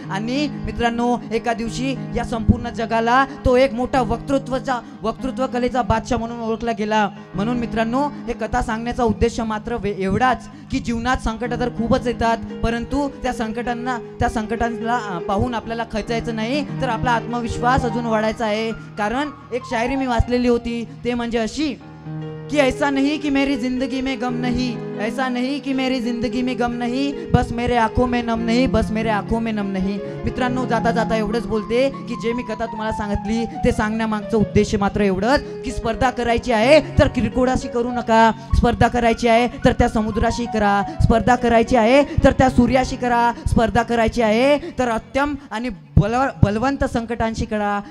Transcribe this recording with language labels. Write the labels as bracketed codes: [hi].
[mr] आणि मित्रांनो, एका दिवशी या संपूर्ण जगाला तो एक मोठा वक्तृत्व कलेचा बादशाह म्हणून ओळखला गेला. म्हणून मित्रांनो, हे कथा सांगण्याचा उद्देश मात्र एवढाच की जीवनात संकट तर खूपच येतात, परंतु त्या संकटांना पाहून आपल्याला खचायचं नाही, तर आपला आत्मविश्वास अजून वाढायचा आहे. कारण एक शायरी मी वाचलेली होती, ते म्हणजे अशी कि [hi] ऐसा नहीं कि मेरी जिंदगी में गम नहीं, ऐसा नहीं कि मेरी जिंदगी में गम नहीं, बस मेरे आंखों में नम नहीं, बस मेरे आंखों में नम नहीं. [mr] मित्रांनो, जाता जाता एवढंच बोलते की जे मी कथा तुम्हाला सांगितली ते सांगण्यामागचं उद्देश मात्र एवढंच की स्पर्धा करायची आहे तर किरकोळाशी करू नका. स्पर्धा करायची आहे तर त्या समुद्राशी करा, स्पर्धा करायची आहे तर त्या सूर्याशी करा, स्पर्धा करायची आहे तर अत्यम आणि बलवंत संकटांशी करा.